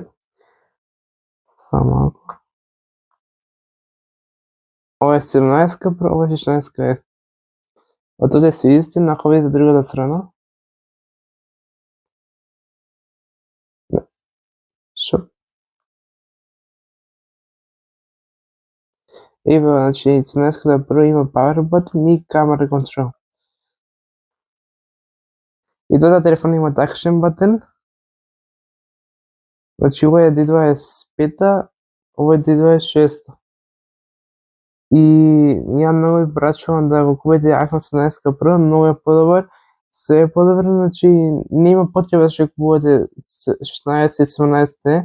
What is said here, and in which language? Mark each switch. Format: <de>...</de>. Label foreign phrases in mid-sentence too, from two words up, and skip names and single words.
<mk>Само малку. Ова е 17 Pro, ова е 16 E. Од тука се исти, ако видите другата страна. Шо? Ева, значи 17 Pro има</mk> <en>power button</en> <mk>и</mk> <en>camera control.</en> <mk>И двата телефона имаат</mk> <en>action button.</en> <mk>Значи овој е D25, овој е D26. И ја многу ви препорачувам да го купите iPhone 17 Pro, многу е подобар, се е подобар, значи нема потреба да ќе купувате 16 и 17 E.</mk>